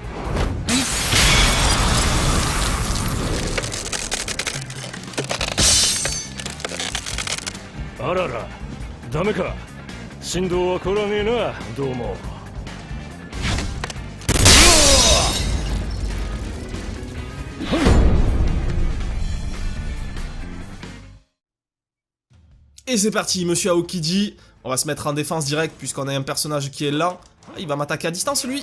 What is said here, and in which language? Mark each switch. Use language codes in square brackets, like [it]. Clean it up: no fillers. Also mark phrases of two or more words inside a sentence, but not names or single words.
[ja] あらら、ダメか。振動は来らねえな、どうも。 [fr] Et c'est parti, monsieur Aokiji. On va se mettre en défense directe puisqu'on a un personnage qui est là. Ah, il va m'attaquer à distance, lui.